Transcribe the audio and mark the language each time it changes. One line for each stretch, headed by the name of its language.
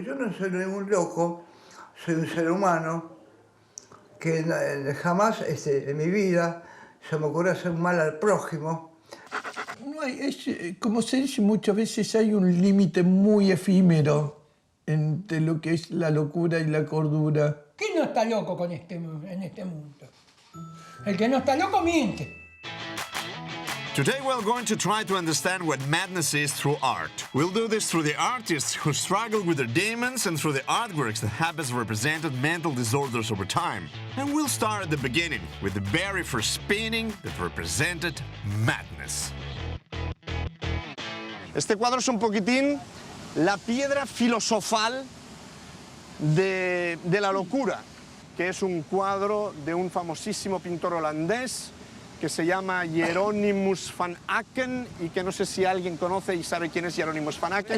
Spanish: Yo no soy ningún loco, soy un ser humano que jamás en mi vida se me ocurrió hacer mal al prójimo. No hay, como se dice muchas veces, hay un límite muy efímero entre lo que es la locura y la cordura. ¿Quién no está loco en este mundo? El que no está loco miente.
English: Today we're going to try to understand what madness is through art. We'll do this through the artists who struggle with their demons and through the artworks that have as represented mental disorders over time. And we'll start at the beginning with the very first painting that represented madness.
Spanish: Este cuadro es un poquitín la piedra filosofal de la locura, que es un cuadro de un famosísimo pintor holandés que se llama Jeronimus van Aken y que no sé si alguien conoce y sabe quién es Jeronimus van Aken.